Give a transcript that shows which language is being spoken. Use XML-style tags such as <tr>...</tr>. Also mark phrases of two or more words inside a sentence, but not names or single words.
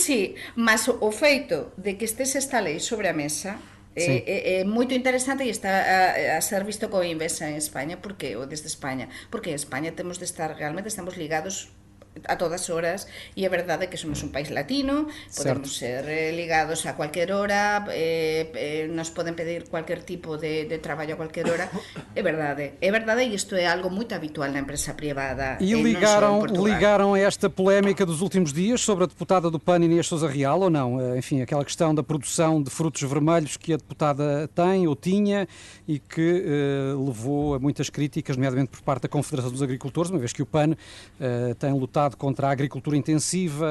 <gl>Sí, mas o feito de que estes esta lei sobre a mesa é moito interesante e está a ser visto con invexa en España, porque ou desde España, porque en España temos de estar, realmente estamos ligados a todas horas, e é verdade que somos un país latino, podemos ser ligados a</gl> <es>cualquier hora,</es> <gl>nos poden pedir</gl> <es>cualquier tipo de traballo a cualquier hora.</es> <gl>É verdade, e isto é algo moito habitual na empresa privada.</gl> <pt>E ligaram a esta polémica dos últimos dias sobre a deputada do PAN, Inês Sousa Real, ou não? Enfim, aquela questão da produção de frutos vermelhos que a deputada tem ou tinha e que levou a muitas críticas, nomeadamente por parte da Confederação dos Agricultores, uma vez que o PAN tem lutado lutado contra a agricultura intensiva.</pt>